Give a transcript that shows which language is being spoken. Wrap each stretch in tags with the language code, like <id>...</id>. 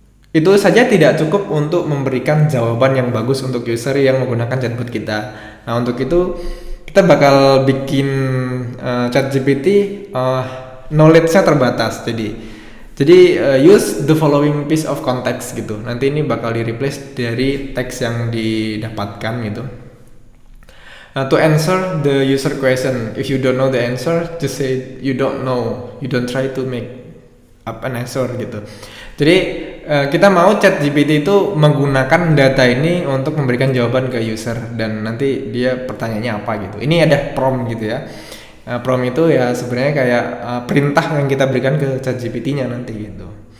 <id>Itu saja tidak cukup untuk memberikan jawaban yang bagus untuk user yang menggunakan chatbot kita. Nah, untuk itu kita bakal bikin ChatGPT knowledge-nya terbatas. Jadi</id> <en>use the following piece of context</en> <id>gitu. Nanti ini bakal di-replace dari teks yang didapatkan gitu.</id> <en>To answer the user question, if you don't know the answer, just say you don't know. You don't try to make up an answer gitu.</en> <id>Jadi kita mau ChatGPT itu menggunakan data ini untuk memberikan jawaban ke user, dan nanti dia pertanyaannya apa gitu. Ini ada prompt gitu ya. Prompt itu ya sebenarnya kayak perintah yang kita berikan ke ChatGPT-nya nanti gitu.</id>